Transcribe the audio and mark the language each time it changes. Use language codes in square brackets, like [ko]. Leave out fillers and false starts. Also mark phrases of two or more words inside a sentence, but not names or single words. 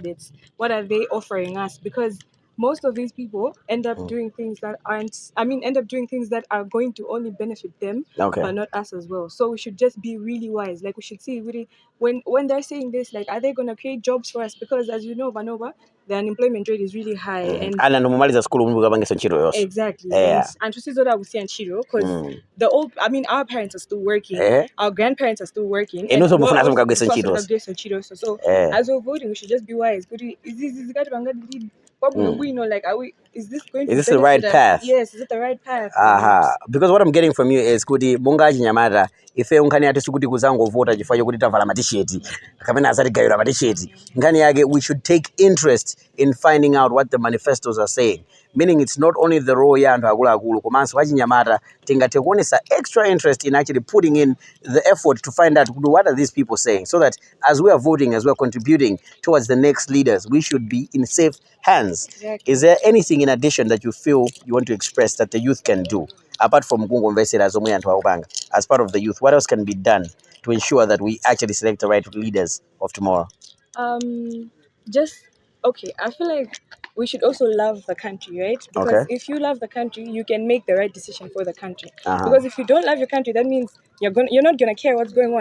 [en] What are they offering us? Because most of these people end up doing things that are going to only benefit them, but not us as well. So we should just be really wise. Like we should see really when they're saying this, like, are they gonna create jobs for us? Because as you know, Vanova, the unemployment rate is really high, and [ny] nomaliza school mungu kapange ntchito yonse. [en] Exactly. And to see that we see and Chiro, because our parents are still working, our grandparents are still working, and so so as we're voting, we should just be wise. But like, is this going to is this the right path? Yes, is it the right path? Because what I'm getting from you is [ny] kuti munga chinyamata ife unkhani yati sikuti kuzangovota chifukwa chokuti tavala matisheti kapena azatigayira matisheti. Nkhani yake, [en] we should take interest in finding out what the manifestos are saying, meaning it's not only the role [ny] ya anthu akuluakulu komanso achinyamata tingathe kuonesa [en] extra interest in actually putting in the effort to find out what are these people saying, so that as we are voting, as we are contributing towards the next leaders, we should be in safe hands. Exactly. Is there anything in addition that you feel you want to express that the youth can do apart from [ny] kungomvesera zomwe anthu akupanga? [en] As part of the youth, what else can be done to ensure that we actually select the right leaders of tomorrow? I feel like we should also love the country, right? Because if you love the country, you can make the right decision for the country. Because if you don't love your country, that means you're not gonna care what's going on.